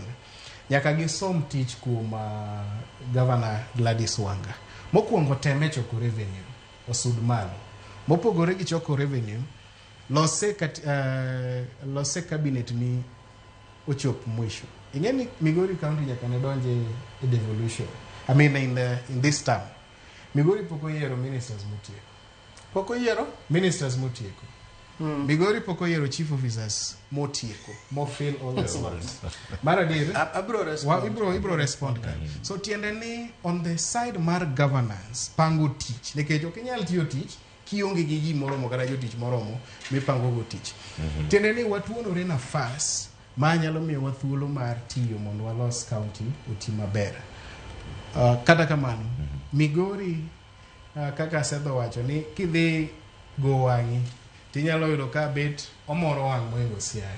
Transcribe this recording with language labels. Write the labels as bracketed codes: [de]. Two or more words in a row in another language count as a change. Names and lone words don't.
[luo] Nyaka gisom tich kuom Governor Gladys Wanga. Mokwongo teme choko revenue osud malo. Mopogore gi choko revenue, lose cabinet ni ochop mwisho. Ingeni Migori County nyaka ne donje e devolution. [en] I mean in this term. [luo] Migori poko yiero ministers mutieko. Poko yiero ministers mutieko. Migori poko yiero [en] chief officers [luo] motieko, mo [en] fill all the slots. [luo] Mara dir ibro respond ka. So tiende ni [en] on the side [luo] mar governance pango tich. Nikech ok inyal tiyo tich kionge gi gimoro mo kata jotich moromo mipango go tich. Tiende ni watuonore nafas ma nyalo miyo wathuolo mar tiyo mondo walos county oti maber. Kata kamano Migori kaka Sedho wacho ni kidhi go wangi tinyalo yudo ka bet omoro wang' moingo Siaya.